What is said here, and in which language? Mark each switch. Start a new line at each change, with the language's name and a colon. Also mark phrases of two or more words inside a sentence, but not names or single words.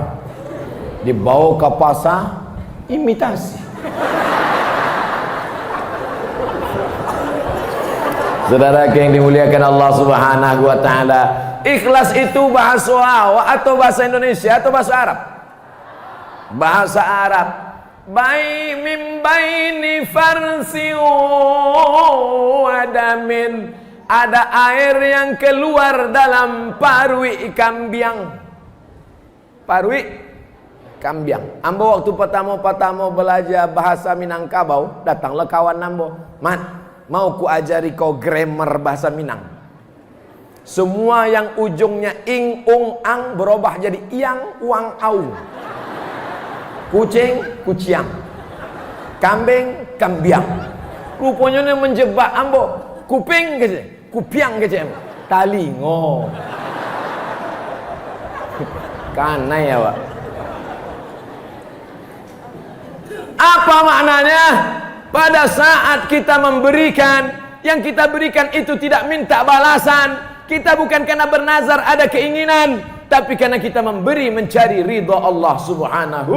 Indonesian: Dibawa ke pasar, imitasi. Saudara yang dimuliakan Allah
Arabic: سبحانه وتعالى,
Indonesian: ikhlas itu bahasa Arab atau bahasa Indonesia atau bahasa Arab? Bahasa Arab.
Arabic: من بين فرث ودم.
Indonesian: Ada air yang keluar dalam
Minangkabau: parui kambiang. Parui kambiang.
Indonesian: Ambo waktu pertama belajar bahasa Minangkabau, datanglah kawan ambo, "Man, mau ku ajari kau grammar bahasa Minang." Semua yang ujungnya ing, ung, ang berubah jadi iang, uang, aung. Kucing, kuciang. Kambing, kambiang. Rupanya menjebak ambo. Kuping kece, kupiang kece.
Minangkabau: Talingo.
Indonesian: Karena ya Pak. Apa maknanya? Pada saat kita memberikan, yang kita berikan itu tidak minta balasan. Kita bukan karena bernazar ada keinginan, tapi karena kita memberi mencari ridha
Arabic: الله سبحانه.